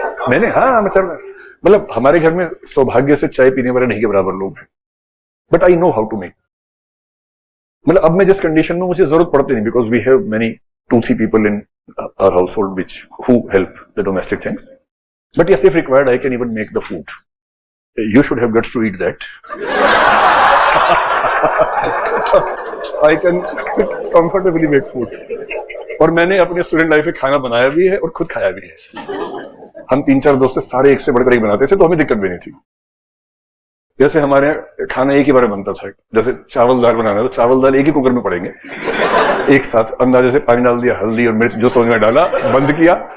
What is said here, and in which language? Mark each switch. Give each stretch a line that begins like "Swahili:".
Hindi: मैंने हाँ मतलब हमारे घर में सौभाग्य से चाय पीने वाले नहीं के बराबर लोग हैं,
English: But I know how to make.
Hindi: मतलब अब मैं जिस कंडीशन में, मुझे जरूरत पड़ती नहीं,
English: Because we have many 2-3 people in our household who help the domestic things. But yes, if required, I can even make the food. You should have guts to eat that. I can comfortably make food.
Hindi: और मैंने अपने student life में खाना बनाया भी है और खुद खाया भी है। हम 3-4 दोस्त सारे एक से बढ़कर एक बनाते थे, तो हमें दिक्कत भी नहीं थी। जैसे हमारे यहाँ खाना एक ही बार बनता था, जैसे चावल दाल बनाना है तो चावल दाल एक ही कुकर में पड़ेंगे, एक साथ अंदाजे से पानी डाल दिया, हल्दी और मिर्च जो समझ में डाला, बंद किया।